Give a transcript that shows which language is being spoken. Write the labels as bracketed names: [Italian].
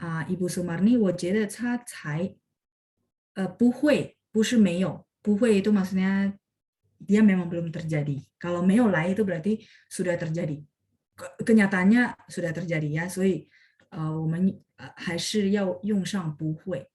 [Chinese] Ibu Sumarni, 我觉得他才不会, 不是没有. [Indonesian] 不会itu maksudnya dia memang belum terjadi. Kalau 没有来 itu berarti sudah terjadi. Kenyataannya sudah terjadi ya. [Chinese] 所以我们还是要用上不会.